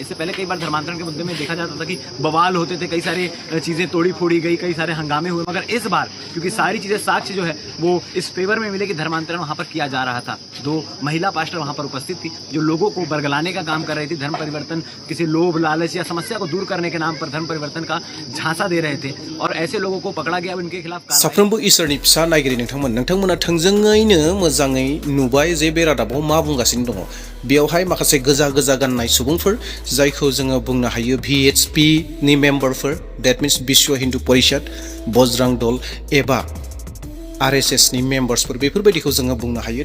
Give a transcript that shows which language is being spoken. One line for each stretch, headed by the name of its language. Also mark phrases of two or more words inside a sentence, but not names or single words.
Hindi: इससे पहले कई बार धर्मांतरण के मुद्दे में देखा जाता था कि बवाल होते थे, कई सारी चीज़ें तोड़ी फोड़ी गई, कई सारे हंगामे हुए, मगर इस बार क्योंकि सारी चीज़ें साक्ष्य जो है वो इस फेवर में मिले कि धर्मांतरण वहाँ पर किया जा रहा था। 2 महिला पास्टर वहाँ पर उपस्थित थी जो लोगों को बरगलाने का काम कर रही थी, धर्म परिवर्तन किसी लोभ लालच या समस्या को दूर करने के नाम पर धर्म परिवर्तन का झांसा दे रहे थे और ऐसे लोगों को पकड़ा गया। उनके खिलाफ
Bodo: साफ्रोमबो इसोरनि फिसा नायगिरि नोंथांमोना थोंजोङैनो मोजाङै नुबाय जे बे रादाबाव मा बुंगासिनो दङ। बेयावहाय माखासे गोजा गोजा गाननाय सुबुंफोर जायखौ जोङो बुंनो हायो VHP नि मेम्बारफोर,
English: that means
Bodo: विश्व हिन्दु परिषद, बजरां दल एबा RSS नि मेम्बार्सफोर, बेफोरबायदिखौ जोङो बुंनो हायो।